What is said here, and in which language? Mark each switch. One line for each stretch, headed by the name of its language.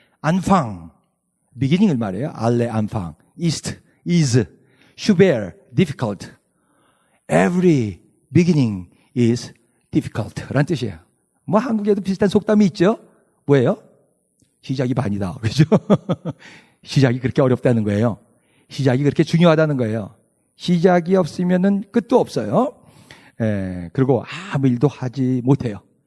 Korean: 안팡, beginning을 말해요.
German: 알레, 안팡. ist, is, schwer, difficult.
English: Every beginning is difficult.
Korean: 라는 뜻이에요. 뭐 한국에도 비슷한 속담이 있죠? 뭐예요? 시작이 반이다. 그죠? 시작이 그렇게 어렵다는 거예요. 시작이 그렇게 중요하다는 거예요. 시작이 없으면은 끝도 없어요. 그리고 아무 일도 하지 못해요.